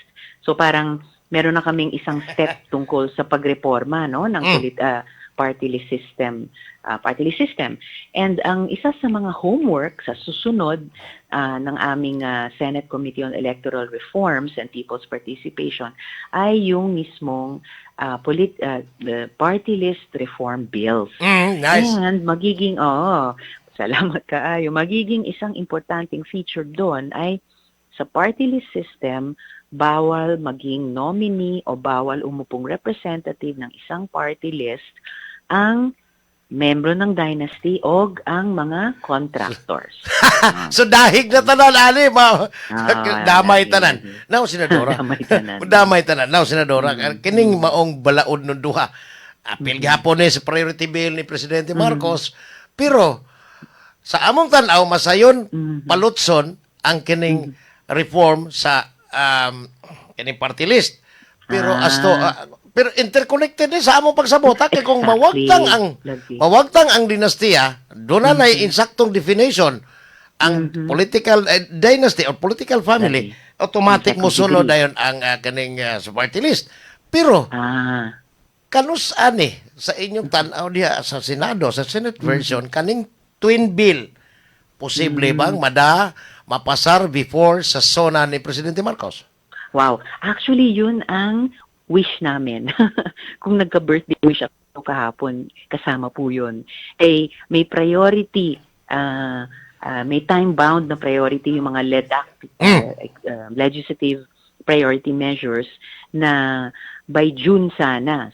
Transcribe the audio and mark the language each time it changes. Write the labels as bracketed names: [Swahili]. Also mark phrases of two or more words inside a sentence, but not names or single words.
[Filipino] So parang meron na kaming isang step tungkol sa pagreforma, no, ng party list system. And ang isa sa mga homework sa susunod ng aming Senate Committee on Electoral Reforms and People's Participation ay yung mismong [English] the party list reform bills. [Filipino] Nice. And magiging, [Cebuano] salamat kaayo, [Filipino] magiging isang importanteng feature doon ay sa party list system, bawal maging nominee o bawal umupong representative ng isang party list ang membro ng dynasty o ang mga contractors. [Cebuano] So dahig na tanan ani damay tanan. Now senadora. Damay tanan. Now senadora kining maong balaod ng duha. Apil gihapon ni sa priority bill ni Presidente Marcos pero sa among tan-aw masayon palutson ang kining reform sa kining party list. Pero pero interconnected ni sa among pagsabot kay kung mawagtang ang dinastiya doon na insaktong definition ang [English] political dynasty or political family [Cebuano] automatic mo sunod dayon ang kaning sa party list. Pero kanus ani sa inyong tan-aw diha sa Senado sa [English] Senate version [Cebuano] kaning [English] twin bill [Cebuano] posible bang mapasar before sa sona ni Presidente Marcos? Wow. [Filipino] Actually, yun ang wish namin. Kung nagka- [English] birthday wish [Filipino] ako kahapon, kasama po yun. May priority, may time-bound na priority yung mga [English] legislative priority measures [Filipino] na [English] by June [Filipino] sana.